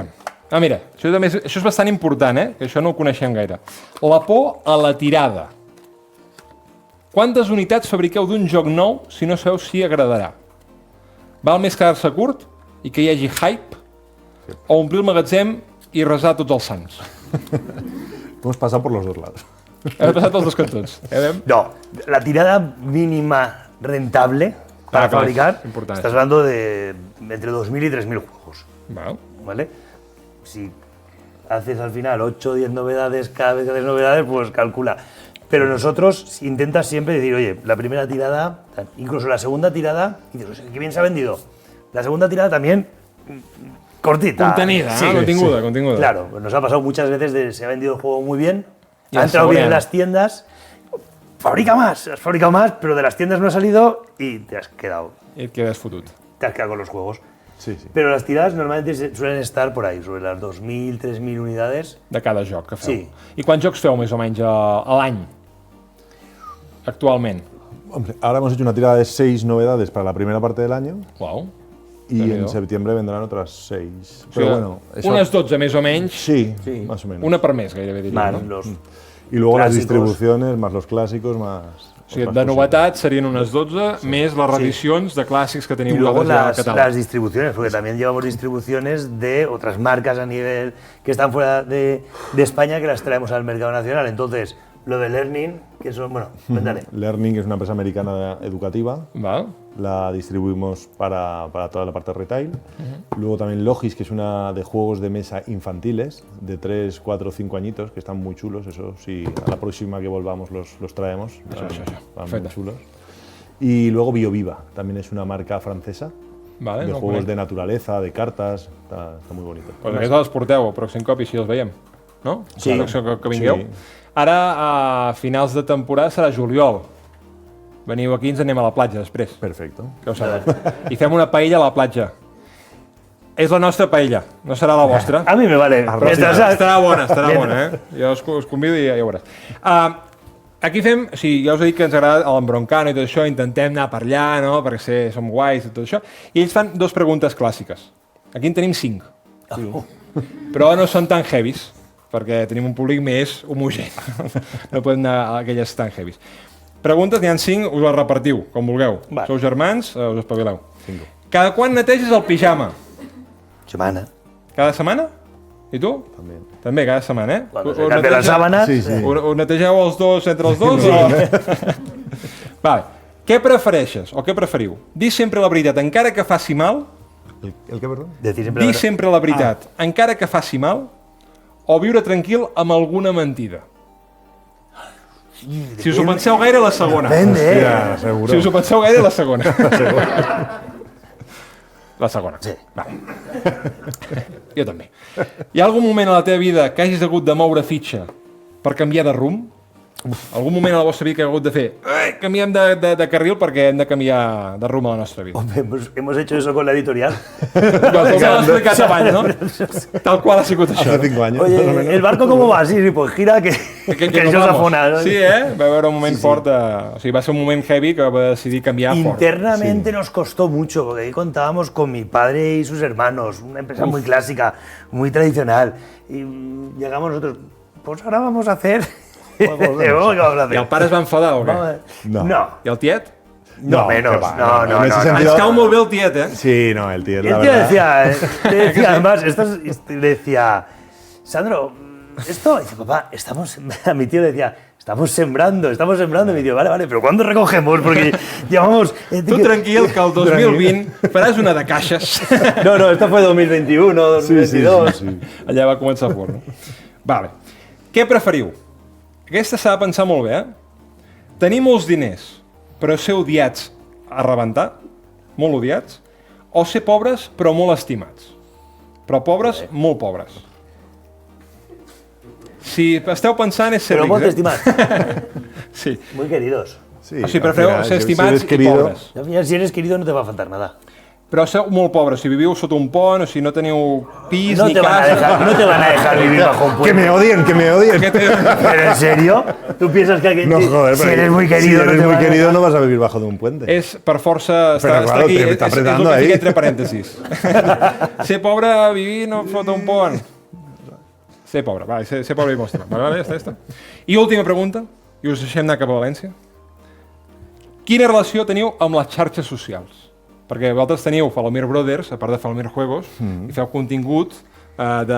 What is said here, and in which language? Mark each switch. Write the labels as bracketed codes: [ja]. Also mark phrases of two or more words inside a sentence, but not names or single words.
[ca] Mira, això és bastant important, que això no ho coneixem gaire. La por a la tirada. Quantes unitats fabriqueu d'un joc nou si no sabeu si agradarà? Val més quedar-se curt i que hi hagi hype o omplir el magatzem i resar tots els sants? [es] Hemos pasado por los dos lados. [ca] Hem passat els dos cantons. [es] No, la tirada mínima rentable para [ca] clar, [es] fabricar, importante. estás hablando de entre 2.000 y 3.000 juegos, [ca] Val. [es] ¿vale? Si haces al final 8 o 10 novedades, cada vez que haces novedades, pues calcula. Pero nosotros intentas siempre decir, oye, la primera tirada, incluso la segunda tirada, y dices, qué bien se ha vendido. La segunda tirada también cortita. Contenida, Sí, [ca] continguda. [es] Claro, pues nos ha pasado muchas veces de se ha vendido el juego muy bien, Y ha al entrado bien en saborear. las tiendas, fabrica más, has fabricado más, pero de las tiendas no ha salido y te has quedado [ca] I et quedes fotut. [es] con los juegos. Sí. Pero las tiradas normalmente suelen estar por ahí, sobre las 2.000, 3.000 unidades. [ca] De cada joc que feu. Sí. I quants jocs feu més o menys a l'any? Actualment. [es] Hombre, ahora hemos hecho una tirada de 6 novedades para la primera parte del año Uau. y [ca] Déu-n'hi-do. [es] en septiembre vendrán otras 6. [ca] O sigui, [es] Pero bueno, eso- [ca] unes 12 més o menys, Sí, [es] más o menos. [ca] una per mes gairebé diria. [es] Más [ca] No? [es] los Y luego las clásicos. distribuciones, más los clásicos, más... [ca] O sigui, [es] otras de cositas. [ca] novetats serien unes 12, més les reedicions de clàssics que teniu [es] Y luego [ca] vosaltres ja al [es] las [ca] catàleg. [es] distribuciones, porque también llevamos distribuciones de otras marcas a nivel que están fuera de España que las traemos al mercado nacional. Entonces, lo de Learning, que son, bueno, cuéntale. Learning es una empresa americana educativa. [ca] Val? [es] La distribuimos para toda la parte de retail. Luego también Logis, que es una de juegos de mesa infantiles, de 3, 4, 5 añitos, que están muy chulos. Eso sí, a la próxima que volvamos los traemos. Van muy [ca] Perfecte. [es] chulos. Y luego BioViva, también es una marca francesa, [ca] Vale, [es] de [ca] no [es] juegos [ca] conec. [es] de naturaleza, de cartas. Está muy bonito. [ca] Pues aquests els porteu el pròxim cop i així els veiem, no? Sí. El pròxim cop que vingueu. Sí. Ara, a finals de temporada, serà juliol. Veniu aquí i ens anem a la platja després, [es] Perfecto. [ca] que ho sabeu. I fem una paella a la platja. És la nostra paella, no serà la vostra. [es] A mí me vale. Mientras- [ca] Estarà bona, Jo us convido i ja ho veuràs. Aquí fem, o sigui, ja us he dit que ens agrada l'embroncano i tot això, intentem anar per allà, no?, perquè som guais i tot això, i ells fan 2 preguntes clàssiques. Aquí en tenim 5. Però no són tan heavies, perquè tenim un públic més homogeni. No podem anar a aquelles tan heavies. Preguntes, n'hi ha 5, us les repartiu, com vulgueu. Va. Sou germans, us espavileu. Cada quan neteges el pijama? [es] Semana. [ca] Cada setmana? I tu? [es] También. [ca] També, cada setmana, eh? [es] Cuando se cambia las sábanas. Sí, sí. [ca] Ho netegeu els dos entre els dos? [es] Vale. [ca] Què prefereixes, o què preferiu? Dir sempre la veritat, encara que faci mal, [es] ¿El qué, perdón? Decir siempre la [ca] dir [es] verdad. [ca] sempre la veritat, encara que faci mal, o viure tranquil amb alguna mentida? Si us ho penseu gaire, la segona. [es] Depende, Hòstia, seguro. [ca] Si us ho penseu gaire, la segona. La segona. Sí. Va. Jo també. Hi ha algun moment a la teva vida que hagis hagut de moure fitxa per canviar de rumb? Algun moment a la vostra vida que heu hagut de fer canviem de carril perquè hem de canviar de rumb a la nostra vida? [es] Hombre, hemos hecho eso con la editorial. [ca] Tal com l'ha explicat abans, no? Tal qual ha sigut això. [es] Hace 5 años. Oye, ¿el barco cómo va? Sí, pues gira que nos [ca] això [es] vamos. [ca] s'afona. Sí, va haver un moment fort, o sigui, va ser un moment heavy que va decidir canviar fort. [es] Internamente nos costó mucho, porque ahí contábamos con mi padre y sus hermanos, una empresa muy clásica, muy tradicional. Y llegamos nosotros, pues ahora vamos a hacer... ¿Cómo que vamos a hacer? [ca] I el pare es va enfadar o què? No. I el tiet? [es] No, menos. [ca] que va, No. [es] en ese [ca] Ens [es] sentido- [ca] cau molt bé el tiet, eh? [es] Sí, no, el tío, Y la el tío verdad. decía, además, le decía, Sandro, esto, dice, papá, a mi tío le decía, estamos sembrando. Y mi tío, vale, pero ¿cuándo recogemos? Porque llevamos... Tu tranquil, que el 2020 faràs una de caixes. No, esto fue 2021, 2022. [ca] Sí. Allà va començar fort, no? Vale. Què preferiu? Aquesta s'ha de pensar molt bé, Tenir molts diners, però ser odiats a rebentar, molt odiats, o ser pobres, però molt estimats. Però pobres, molt pobres. Si esteu pensant és ser [es] Pero [ca] rics, [es] ponte estimar, Sí. muy queridos. Sí, [ca] O sigui, [es] al [ca] prefereu [es] final, [ca] ser [es] si [ca] estimats [es] eres [ca] i [es] querido- [ca] pobres. [es] Al final, si eres querido no te va a faltar nada. [ca] Però sou molt pobres, si viviu sota un pont, o si no teniu pis [es] No [ca] ni [es] te, van a [ca] casa... [es] dejar, no te van a dejar vivir bajo un Que puente. me odien, que me odien. ¿Pero en serio? ¿Tú piensas que alguien No, joder, si pero eres muy si querido eres no te muy van a querido dejar? no vas a vivir bajo de un puente. [ca] És per força... Però, [es] claro, [ca] aquí, [es] te está [ca] és el [es] apretando [ca] que [es] ahí. [ca] fica entre parèntesis. Ser pobre, vivir no fot un pont. Ser pobre, va, ser pobre i mostra. Vale, ja està. I última pregunta, i us deixem anar cap a València. Quina relació teniu amb les xarxes socials? Perquè vosaltres teniu Falomir Brothers, a part de Falomir Juegos, i feu contingut de...